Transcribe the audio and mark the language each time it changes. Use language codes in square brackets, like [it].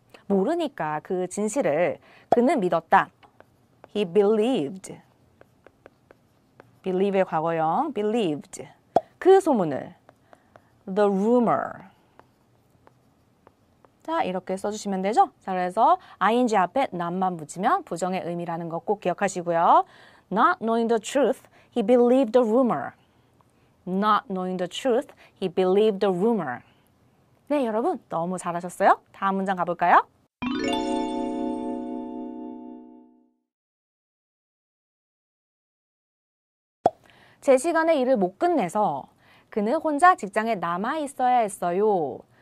[ko] 모르니까 그 진실을 그는 믿었다. [en] He believed. [ko] believe의 과거형 believed. 그 소문을 [en] the rumor. [ko] 자, 이렇게 써주시면 되죠? 자, 그래서 ing 앞에 not만 붙이면 부정의 의미라는 거 꼭 기억하시고요. [en] Not knowing the truth, he believed the rumor. Not knowing the truth, he believed the rumor. [ko] 네, 여러분 너무 잘하셨어요? 다음 문장 가볼까요? 제 시간에 일을 못 끝내서 그는 혼자 직장에 남아 있어야 했어요.